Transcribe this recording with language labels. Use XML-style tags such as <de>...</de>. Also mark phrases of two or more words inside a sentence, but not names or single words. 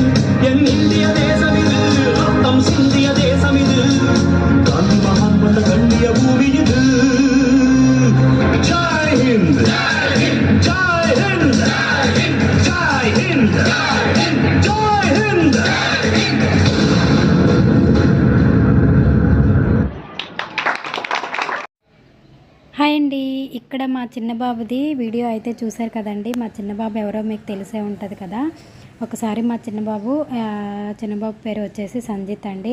<ta>என் இந்திய தேசம் இது, ரத்தம் சிந்திய தேசம் இது, காந்தி மகான் வந்த கண்ணிய பூமி இது.</ta> <hi>जय हिंद, जय हिंद, जय हिंद, जय हिंद, जय हिंद.</hi> <te>హాయ్ అండి, ఇక్కడ మా చిన్న బాబుది వీడియో అయితే చూశారు కదండి. మా చిన్న బాబు ఎవరో మీకు తెలిసే ఉంటుంది కదా. ఒకసారి మా చిన్నబాబు పేరు వచ్చేసి సంజిత్ అండి.</te>